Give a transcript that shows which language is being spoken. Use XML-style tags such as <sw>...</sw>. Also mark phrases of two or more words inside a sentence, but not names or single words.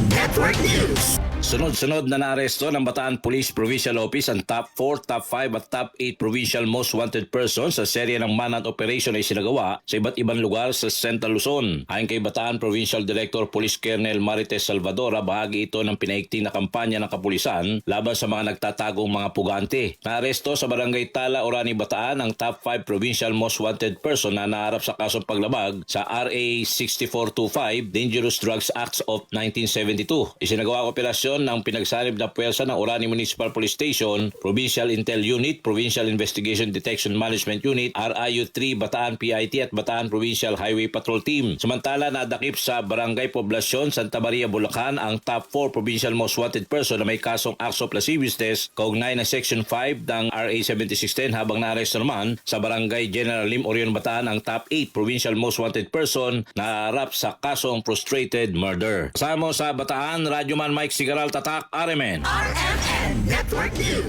<en>Network News.</en> <tl>Sunod-sunod na naaresto ng Bataan Police Provincial Office ang top 4, top 5 at top 8</tl> <en>provincial most wanted persons</en> <tl>sa serye ng</tl> <en>manhunt operation</en> <tl>ay sinagawa sa iba't ibang lugar sa Central Luzon. Ayon kay Bataan Provincial Director Police Colonel Marites Salvadora, bahagi ito ng pinaigting na kampanya ng kapulisan laban sa mga nagtatagong mga pugante. Naaresto sa Barangay Tala, Orani, Bataan ang top 5</tl> <en>provincial most wanted person</en> <tl>na naharap sa kasong paglabag sa RA 6425 Dangerous Drugs Acts of 1972. Isinagawa ang operasyon ng pinagsanib na puwersa ng Orani Municipal Police Station, Provincial Intel Unit, Provincial Investigation Detection Management Unit, RIU-3, Bataan PIT at Bataan Provincial Highway Patrol Team. Samantala, nadakip sa Barangay Poblacion, Santa Maria, Bulacan ang top 4</tl> <en>provincial most wanted person</en> <tl>na may kasong</tl> <en>acts of lasciviousness</en> <tl>kaugnay ng Section 5 ng RA 7610, habang naaresto naman sa Barangay General Lim, Orion, Bataan ang top 8</tl> <en>provincial most wanted person</en> <tl>na harap sa kasong</tl> <en>frustrated murder.</en> <tl>Kasama sa Bataan, Radyoman Mike Sigaral, Tatak, RMN.</tl> <en>RMN Network News.</en>